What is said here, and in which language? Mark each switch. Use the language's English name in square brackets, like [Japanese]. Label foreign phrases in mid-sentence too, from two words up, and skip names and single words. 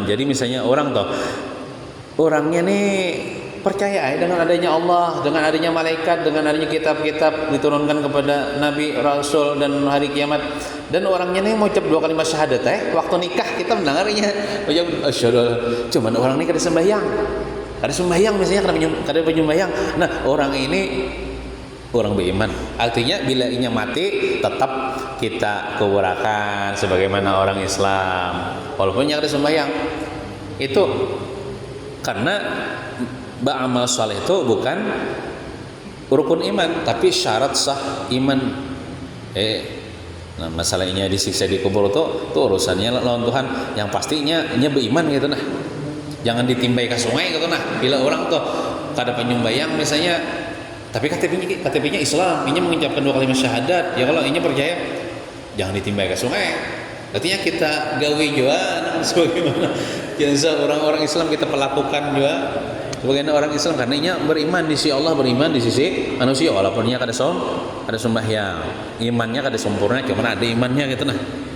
[Indonesian] Jadi misalnya orang toh, orangnya nih percaya dengan adanya Allah, dengan adanya malaikat, dengan adanya kitab-kitab diturunkan kepada Nabi, Rasul dan hari kiamat. Dan orangnya nih mau ucap 2 kalimat syahadat, waktu nikah kita mendengarnya cuman orang ini kada sembahyang. Kada sembahyang misalnya, kada penyembahyang. Nah, orang ini orang beriman. Artinya bila inya mati tetap kita kuburakan sebagaimana orang Islam, walaupun yang ada sembahyang. Itu karena ba'amal saleh itu bukan rukun iman, tapi syarat sah iman. Nah, masalahnya disiksa di kubur itu urusannya lawan Tuhan. Yang pastinya nya beriman gitu nah. Jangan ditimbai ke sungai gitu nah. Bila orang tuh kada penyembahyang misalnya, tapi KTP-nya Islam, ini mengucapkan 2 kalimat syahadat, ya kalau ini percaya, jangan ditimbai ke sungai. Artinya kita gawe juga sebagaimana biasa orang-orang Islam kita perlakukan juga sebagaimana orang Islam, karena ini beriman di sisi Allah, beriman di sisi manusia, walaupun ia kada sembahyang, imannya kada sempurna, cuma ada imannya gitu nah.